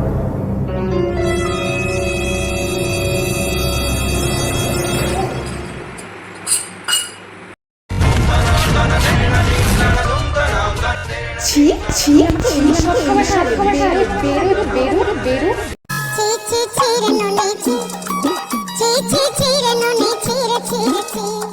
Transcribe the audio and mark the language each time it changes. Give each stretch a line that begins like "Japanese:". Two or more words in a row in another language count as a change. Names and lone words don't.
Bangla: ছি ছি ছি, সব খাবার বেরো বেরো বেরো। চি চি চিরে নুনি চি চি চি চিরে নুনি চিরে চিরে চি